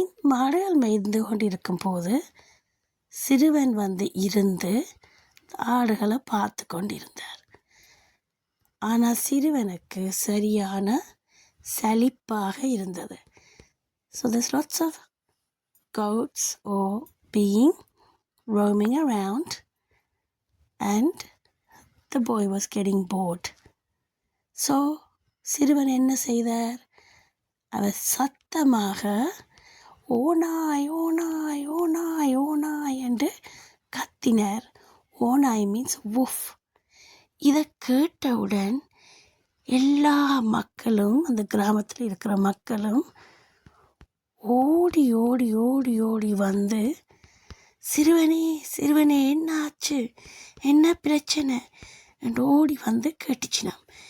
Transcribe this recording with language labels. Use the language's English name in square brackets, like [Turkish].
[Tamil] மாடுகள் மேய்ந்து கொண்டு இருக்கும்போது சிறுவன் இருந்து ஆடுகளை பார்த்து கொண்டிருந்தார். ஆனால் சிறுவனுக்கு சரியான சலிப்பாக இருந்தது. [English] So there's lots of goats or being roaming around and the boy was getting bored. [Tamil] So சிறுவன் என்ன செய்தார், அவர் சத்தமாக ஓநாய் ஓநாய் ஓநாய் ஓநாய் என்று கத்தினார். ஓநாய் [English] Means wolf. [Tamil] இதை கேட்டவுடன் எல்லா மக்களும், அந்த கிராமத்தில் இருக்கிற மக்களும் ஓடி வந்து, சிறுவனே என்னாச்சு, என்ன பிரச்சனை என்று ஓடி வந்து கேட்டுச்சினாம்.